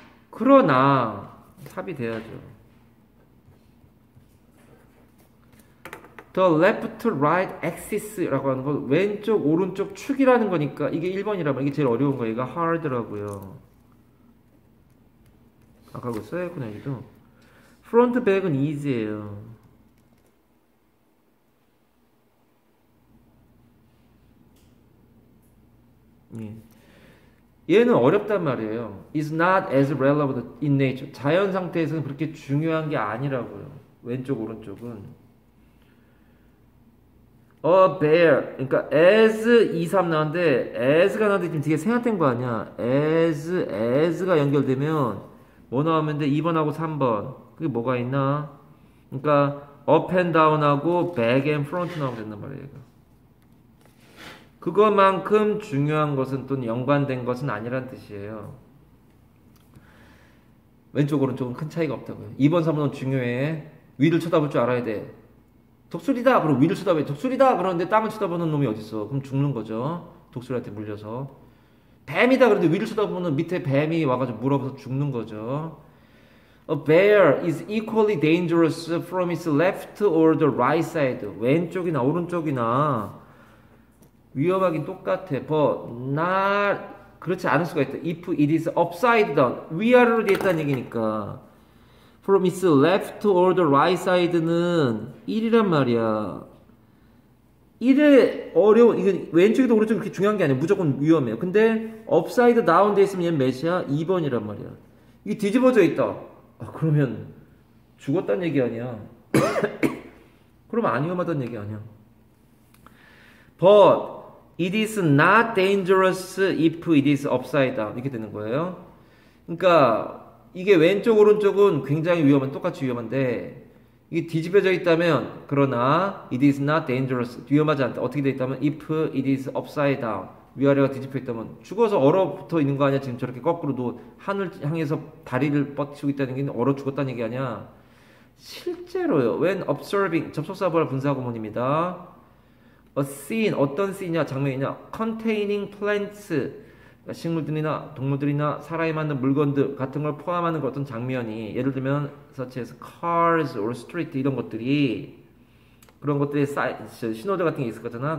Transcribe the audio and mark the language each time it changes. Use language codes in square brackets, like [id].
[ko] 그러나 삽이 돼야죠. [en] The left right axis [ko] 라고 하는 건 왼쪽 오른쪽 축이라는 거니까 이게 1번이라면 이게 제일 어려운 거예요. 얘가 hard라고요. 아까 그거 써야겠구나 여기도. front back은 easy예요. 얘는 어렵단 말이에요. [en] Is not as relevant in nature. [ko] 자연 상태에서는 그렇게 중요한 게 아니라고요. 왼쪽 오른쪽은. [en] A bear. [ko] 그러니까 as 2, 3 나왔는데 as가 나왔는데 지금 뒤에 생략된 거 아니야. as가 연결되면 뭐 나오면 돼? 2번하고 3번. 그게 뭐가 있나? 그러니까 [en] up and down [ko] 하고 [en] back and front [ko] 나오면 된단 말이에요. 얘가. 그것만큼 중요한 것은 또는 연관된 것은 아니란 뜻이에요. 왼쪽 오른쪽은 큰 차이가 없다고요. 2번 3번은 중요해. 위를 쳐다볼 줄 알아야 돼. 독수리다 그럼 위를 쳐다봐. 독수리다 그러는데 땅을 쳐다보는 놈이 어딨어. 그럼 죽는 거죠. 독수리한테 물려서. 뱀이다 그러는데 위를 쳐다보면 밑에 뱀이 와가지고 물어서 죽는 거죠. [en] A bear is equally dangerous from its left or the right side. [ko] 왼쪽이나 오른쪽이나 위험하긴 똑같아. [en] But not [ko] 그렇지 않을 수가 있다. [en] If it is upside down. [ko] 위아래로 되어 있다는 얘기니까. [en] From its left or the right side는 [ko] 1이란 말이야. 1의 이건 왼쪽이도 오른쪽이 그렇게 중요한 게 아니야. 무조건 위험해요. 근데 [en] upside down [ko] 돼 있으면 얘는 몇이야? 2번이란 말이야. 이게 뒤집어져 있다. 그러면 죽었다는 얘기 아니야. 그러면 안 위험하다는 얘기 아니야. [en] But it is not dangerous if it is upside down. [ko] 이렇게 되는 거예요. 그러니까 이게 왼쪽 오른쪽은 굉장히 똑같이 위험한데 이게 뒤집어져 있다면 그러나 [en] it is not dangerous. [ko] 위험하지 않다. 어떻게 되어 있다면 [en] if it is upside down. [ko] 위아래가 뒤집혀 있다면 죽어서 얼어붙어 있는 거 아니야. 지금 저렇게 거꾸로도 하늘 향해서 다리를 뻗치고 있다는 게 얼어 죽었다는 얘기 아니야. 실제로요. [en] When observing [ko] 접속사보라 분사구문입니다. [en] A scene [ko] 어떤 씬이냐 장면이냐 [en] containing plants [ko] 그러니까 식물들이나 동물들이나 사람이 만든 물건들 같은 걸 포함하는 어떤 장면이 예를 들면 [en] such as cars or street [ko] 이런 것들이 그런 것들이 신호등 같은 게 있을 거잖아.